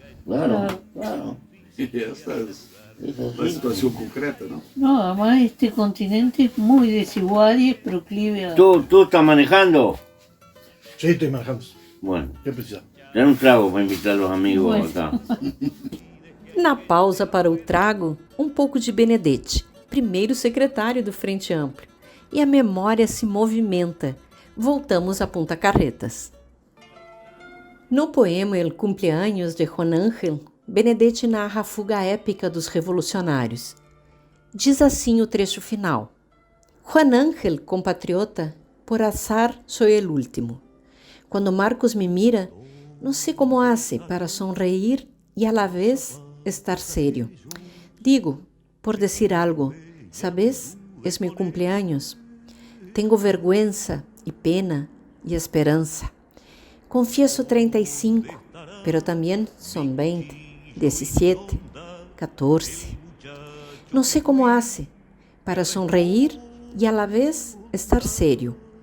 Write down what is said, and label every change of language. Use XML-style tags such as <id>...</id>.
<es>Claro. Y esta es Es la así. situación concreta, ¿no? No, además este continente es muy desigual y es proclive a... ¿Tú estás manejando? Sí, estoy manejando. Bueno, ¿Qué precisa? ten un trago para invitar a los amigos Bueno. acá.</es> <pt>Na pausa para o trago, um pouco de Benedetti, primeiro secretário do Frente Amplio. E a memória se movimenta. Voltamos a Punta Carretas. No poema El Cumpleaños de Juan Ángel, Benedetti narra a fuga épica dos revolucionários. Diz assim o trecho final:</pt> <es>Juan Ángel, compatriota, por azar soy el último. Quando Marcos me mira,</es> <pt>não sei</pt> <es>como hace para sonreír e a la vez estar serio. Digo, por decir algo. ¿Sabes? Es mi cumpleaños. Tengo vergüenza y pena y esperanza. Confieso 35, pero también son 20, 17, 14. No sé cómo hace para sonreír y a la vez estar serio.</es>